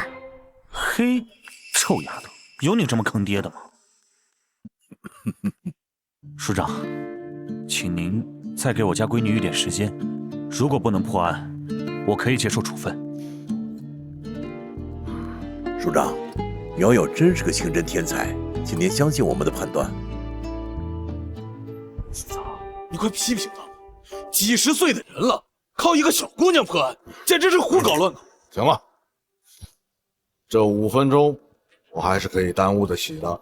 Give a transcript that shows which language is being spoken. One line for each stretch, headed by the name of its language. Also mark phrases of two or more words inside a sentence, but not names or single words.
Chinese: 嘿，臭丫頭，有你這麼坑爹的嗎？署長， 請您再給我家閨女一點時間，如果不能破案，我可以接受處分。署長，苗瑶真是個刑偵天才，請您相信我們的判斷。你快批評他吧！幾十歲的人了，靠一個小姑娘破案，簡直是胡搞亂搞。行了，這5分鐘我還是可以耽誤得起的。